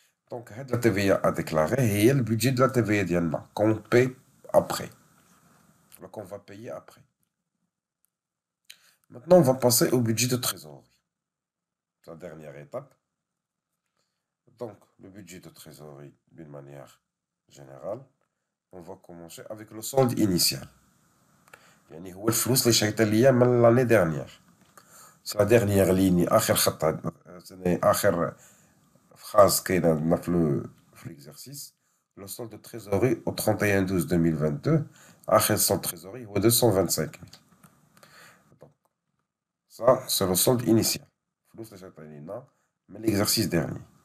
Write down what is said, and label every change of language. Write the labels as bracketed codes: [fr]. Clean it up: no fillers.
[fr] Donc, la TVA a déclaré et le budget de la TVA qu'on paie après. Qu'on va payer après. Maintenant, on va passer au budget de trésorerie. La dernière étape. Donc, le budget de trésorerie, d'une manière générale, on va commencer avec le solde initial. [ar] يعني هو الفلوس اللي شريتها ليا من [fr] l'année dernière. C'est la dernière ligne, [ar] آخر خط, آخر phrase كاينه في [fr] l'exercice. Le solde de trésorerie au 31/12/2022, آخر solde de trésorerie هو 225 000. Donc, ça, c'est le solde initial. [ar] الفلوس اللي شريتها لينا من [fr] l'exercice dernier.